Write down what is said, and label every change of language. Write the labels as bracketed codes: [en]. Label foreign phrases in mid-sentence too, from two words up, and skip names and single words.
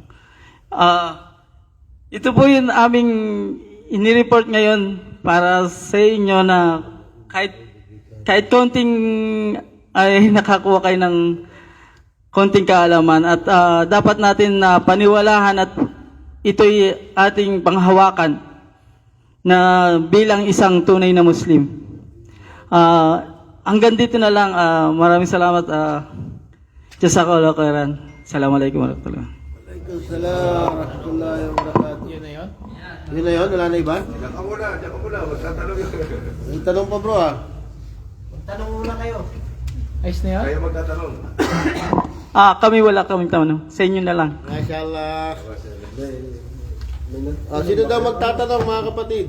[tl] Ito po yung aming inireport ngayon para sa inyo na kahit konting ay nakakuha kayo ng konting kaalaman at dapat natin na paniwalahan at ito'y ating panghawakan na bilang isang tunay na Muslim. Hanggang dito na lang. Maraming salamat. [ar] جزاك الله خيرا. السلام عليكم ورحمة الله وبركاته. وعليكم السلام ورحمة الله وبركاته. [tl] Yun na yun? Yun na yun? Wala na iba? Diyan ka muna. Magtatanong yun. May tanong pa bro ah. Ayos na yun? Kayo magtatanong. Kami wala kaming tanong. Sa inyo na lang. [ar] Mashallah. [tl] Sino daw magtatanong mga kapatid?